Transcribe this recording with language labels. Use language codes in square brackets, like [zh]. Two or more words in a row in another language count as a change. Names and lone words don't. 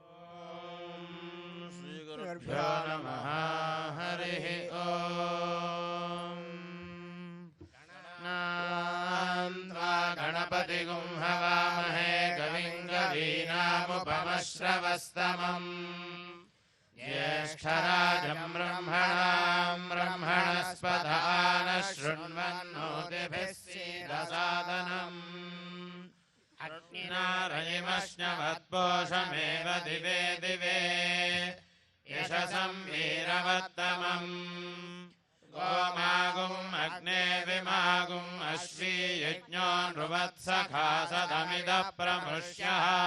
[sa] గణపతి గుంహవామహే కవిం కవీనాముపమశ్రవస్తమం జ్యేష్ఠరాజం బ్రహ్మణాం బ్రహ్మణస్పద శృణ్వన్నోతిభిः सीदसादनम् अग्निनारयिमश्नवत्पोषमेव दिवे दिवे यशसं वीरवत्तमम् गोमागुम् अग्ने विमागुम् अश्वी यज्ञो नृवत्सखा सदमिदः प्रमृष्यः